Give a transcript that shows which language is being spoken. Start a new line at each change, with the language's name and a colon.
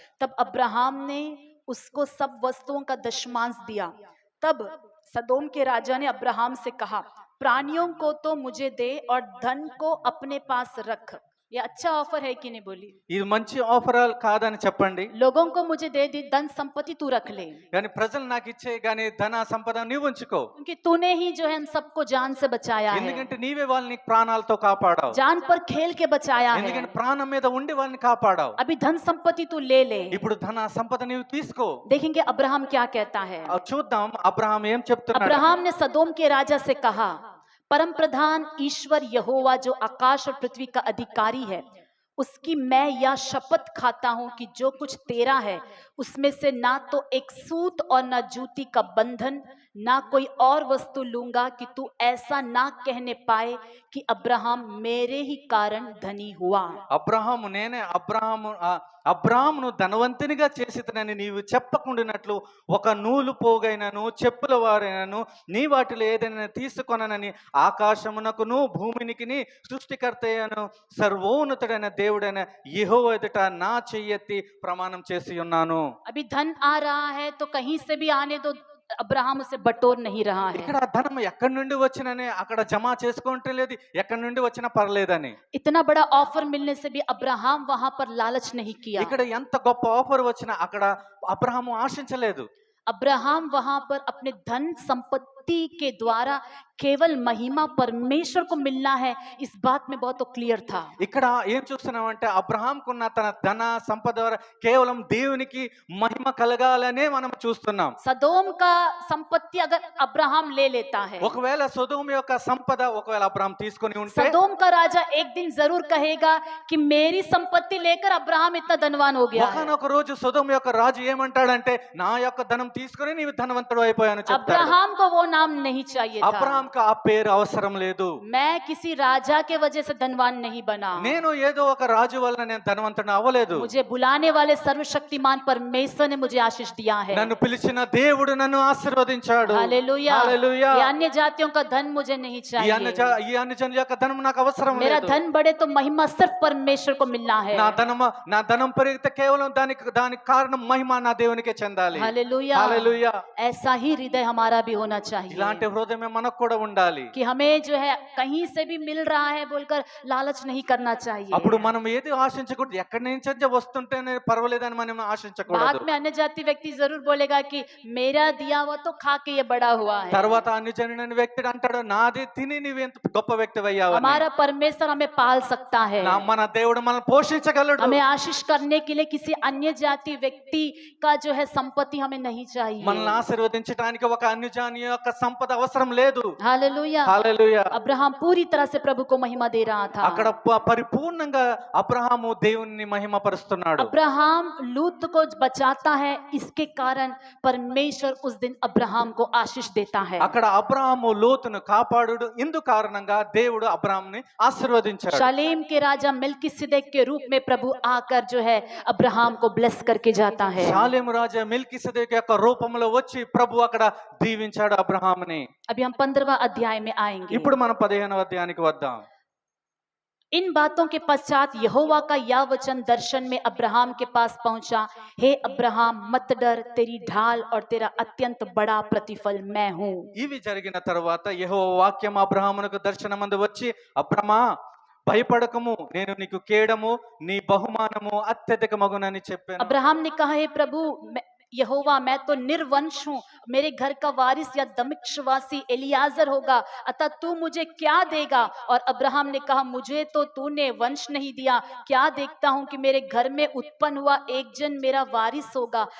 Hindi: तब अब्राहम ने उसको सब वस्तुओं का दशमांश दिया। तब सदोम के राजा ने अब्राहम से कहा, प्राणियों को तो मुझे दे और धन को अपने पास रख। ये अच्छा ऑफर है कि नहीं बोली?
Telugu: ఇది మంచి ఆఫర్ కాదని చెప్పండి.
Hindi: लोगों को मुझे दे दी, धन संपत्ति तू रख ले,
Telugu: కానీ ప్రజలు నాకు ఇచ్చే గానీ ధన సంపద నీవు ఉంచుకో.
Hindi: क्योंकि तूने ही जो है हम सबको जान से बचाया है,
Telugu: ఎందుకంటే నీవే వాళ్ళని ప్రాణాలతో కాపాడావు.
Hindi: जान पर खेल के बचाया है।
Telugu: ఎందుకంటే ప్రాణం మీద ఉండి వాళ్ళని కాపాడావు.
Hindi: अभी धन संपत्ति तू ले ले।
Telugu: ఇప్పుడు ధన సంపద నీవు తీసుకో.
Hindi: देखेंगे अब्राहम क्या कहता है।
Telugu: చూద్దాం అబ్రహాం ఏం చెప్తున్నాడు.
Hindi: अब्राहम ने सदोम के राजा से कहा, परम प्रधान ईश्वर यहोवा, जो आकाश और पृथ्वी का अधिकारी है, उसकी मैं यह शपथ खाता हूं कि जो कुछ तेरा है उसमें से ना तो एक सूत और ना जूती का बंधन, ना कोई और वस्तु लूंगा, कि तू ऐसा ना कहने पाए कि अब्राहम मेरे ही कारण धनी हुआ।
Telugu: అబ్రహాము నేనే అబ్రాహామును ధనవంతునిగా చేసితనని నీవు చెప్పకుండానట్లు ఒక నూలు పోగైనను చెప్పుల వారైనను నీ వాటిలో ఏదైనా తీసుకొననని ఆకాశమునకును భూమినికిని సృష్టికర్త అయిన సర్వోన్నతుడైన దేవుడైన యెహోవా ఎదుట నా చెయ్యెత్తి ప్రమాణం చేసి ఉన్నాను.
Hindi: अभी धन आ रहा है तो कहीं से भी आने दो, अब्राहम उसे बटोर नहीं रहा है।
Telugu: ఇక్కడ ధనం ఎక్కడి నుండి వచ్చినని అక్కడ జమ చేసుకుంటే లేదు, ఎక్కడి నుండి వచ్చినా పర్లేదని.
Hindi: इतना बड़ा ऑफर मिलने से भी अब्राहम वहां पर लालच नहीं किया।
Telugu: ఇక్కడ ఎంత గొప్ప ఆఫర్ వచ్చినా అక్కడ అబ్రహాము ఆశించలేదు.
Hindi: अब्राहम वहां पर अपने धन संपत्ति के द्वारा केवल महिमा परमेश्वर को मिलना है, इस बात में बहुत क्लियर था।
Telugu: ఇక్కడ ఏం చూస్తున్నామంటే అబ్రహాంకున్న తన ధన సంపద ద్వారా కేవలం దేవునికి మహిమ కలగాలనే మనం చూస్తున్నాం.
Hindi: सदोम का संपत्ति अगर अब्राहम ले लेता है,
Telugu: ఒకవేళ సొదొమ యొక్క సంపద ఒకవేళ అబ్రహాం తీసుకొని ఉంటే
Hindi: सदोम का राजा एक दिन जरूर कहेगा कि मेरी संपत्ति लेकर अब्राहम इतना धनवान हो गया है।
Telugu: ఒకనొక రోజు సొదొమ యొక్క రాజు ఏమంటాడంటే నా యొక్క ధనం తీసుకొని నీవు ధనవంతుడు అయిపోయాను చెప్తాడు.
Hindi: अब्राहम को वो नाम नहीं चाहिए था।
Telugu: అబ్రహాంకు ఆ పేరు అవసరం లేదు.
Hindi: मैं किसी राजा के वजह से धनवान नहीं बना,
Telugu: నేను ఏదో ఒక రాజు వలన నేను ధనవంతుడు అవ్వలేదు.
Hindi: मुझे बुलाने वाले सर्वशक्तिमान परमेश्वर ने मुझे आशीष दिया है।
Telugu: నన్ను పిలిచిన దేవుడు నన్ను ఆశీర్వదించాడు.
Hindi: हालेलुया।
Telugu: హల్లెలూయా.
Hindi: ये अन्य जातियों का धन मुझे नहीं
Telugu: ఈ
Hindi: चाहिए।
Telugu: అన్యజనుల యొక్క ధనం నాకు అవసరం
Hindi: मेरा
Telugu: లేదు.
Hindi: धन बढ़े तो महिमा सिर्फ परमेश्वर को मिलना है।
Telugu: నా ధనం పెరిగితే కేవలం దానికి కారణం మహిమ నా దేవునికే చెందాలి.
Hindi: हालेलुया।
Telugu: హల్లెలూయా.
Hindi: ऐसा ही हृदय हमारा भी होना चाहिए
Telugu: ఇలాంటి హృదయమే మనకు కూడా ఉండాలి.
Hindi: कि हमें जो है कहीं से भी मिल रहा है बोलकर लालच नहीं करना चाहिए।
Telugu: అప్పుడు మనం ఏది ఆశించకూడదు, ఎక్కడి నుంచి వస్తుంటేనే పర్వాలేదని మనం ఆశించకూడదు.
Hindi: बाद में अन्य जाति व्यक्ति जरूर बोलेगा कि मेरा दिया हुआ तो खा के ये बड़ा हुआ है।
Telugu: తర్వాత అన్యజనుడైన వ్యక్తి అంటాడు నాది తిని నీవెంత గొప్ప వ్యక్తివి అయ్యావని.
Hindi: हमारा परमेश्वर हमें पाल सकता है,
Telugu: మన దేవుడు మనల్ని పోషించగలడు.
Hindi: हमें आशीष करने के लिए किसी अन्य जाति व्यक्ति का जो है संपत्ति हमें नहीं चाहिए।
Telugu: మనల్ని ఆశీర్వదించడానికి ఒక అన్యజాతి యొక్క సంపద అవసరం లేదు.
Hindi: हालेलुया।
Telugu: హల్లెలూయా.
Hindi: अब्राहम पूरी तरह से प्रभु को महिमा दे रहा था।
Telugu: అక్కడ పరిపూర్ణంగా అబ్రహాము దేవుణ్ణి మహిమపరుస్తున్నాడు.
Hindi: अब्राहम लूत को बचाता है, इसके कारण परमेश्वर उस दिन अब्राहम को आशीष देता है।
Telugu: అక్కడ అబ్రహాము లోతును కాపాడుడు ఇందు కారణంగా దేవుడు అబ్రహాంని ఆశీర్వదించాడు.
Hindi: शालेम के राजा मेल्किसेदेक के रूप में प्रभु आकर जो है अब्राहम को ब्लेस करके जाता है।
Telugu: షాలేము రాజా మెల్కిసెదెకు యొక్క రూపంలో వచ్చి ప్రభు అక్కడ దీవించాడు అబ్రహాముని.
Hindi: अभी हम 15वां अध्याय में आएंगे।
Telugu: ఇప్పుడు మనం 15వ అధ్యాయానికి వద్దాం.
Hindi: इन बातों के पश्चात यहोवा का यह वचन दर्शन में अब्राहम के पास पहुंचा, हे अब्राहम मत डर, तेरी ढाल और तेरा अत्यंत बड़ा प्रतिफल मैं हूँ।
Telugu: ఇవి జరిగిన తర్వాత యెహోవా వాక్యం అబ్రహామునకు దర్శనమందు వచ్చి అబ్రమా భయపడకము, నేను నీకు కేడము నీ బహుమానము అత్యధికమగునని చెప్పాను.
Hindi: अब्राहम ने कहा, हे प्रभु यहोवा मैं तो निर्वंश हूँ, मेरे घर का वारिस या दमिश्कवासी एलियाजर होगा, अतः तू मुझे क्या देगा? और अब्राहम ने कहा, मुझे तो तूने वंश नहीं दिया, क्या देखता हूं कि मेरे घर में उत्पन्न हुआ एक जन मेरा वारिस होगा।